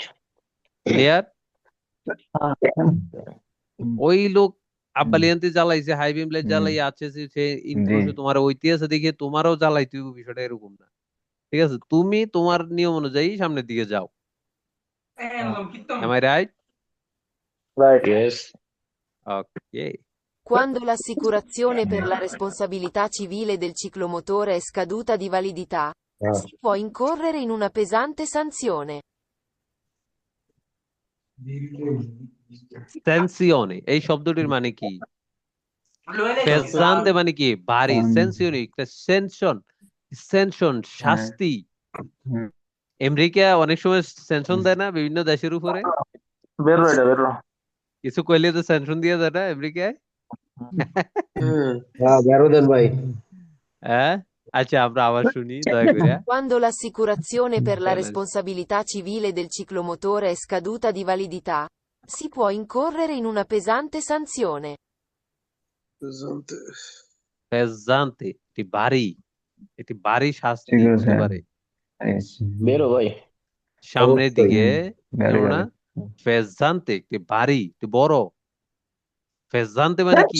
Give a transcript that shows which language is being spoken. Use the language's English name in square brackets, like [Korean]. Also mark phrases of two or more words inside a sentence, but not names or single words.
[Bangla] ক্লিয়ার? ওই লোক আব্বালিয়ান্তি জ্বালাইছে, [English] high beam light [Bangla] জ্বালাই আছে, সে ইনক্রুশে তোমার ঐতিহাসে দেখে তোমারও জ্বালাইতে হবে, বিষয়টা এরকম না। ঠিক আছে, তুমি তোমার নিয়ম অনুযায়ী সামনের দিকে যাও। [English] Am I right? ইয়েস। Okay. [Italian] Quando l'assicurazione per la responsabilità civile del ciclomotore è scaduta di validità, si può incorrere in una pesante sanzione. [Bangla] সেনসিওনে এই শব্দটির মানে কি? পেসান্তে মানে কি? ভারী। সেনসিওনে সেনশন, সেনশন শাস্তি। আমেরিকা অনেক সময় সেনশন দেয় না বিভিন্ন দেশের উপরে, কিছু কইলে তো সেনশন দিয়ে দেয় না আমেরিকায়। বেরো দেন ভাই। হ্যাঁ, আচ্ছা আমরা আবার শুনি দয়া করে। [Italian] Quando l'assicurazione per la responsabilità civile del ciclomotore è scaduta di validità, si può incorrere in una pesante sanzione. [Bangla] পেসান্তে এটি ভারী, এটি ভারী শাস্তি ঠিক আছে। হতে পারে। বেরো ভাই। সামনের দিকে বেরো না, যাবে। পেসান্তে একটি ভারী, একটি বড়। পেসান্তে মানে কি?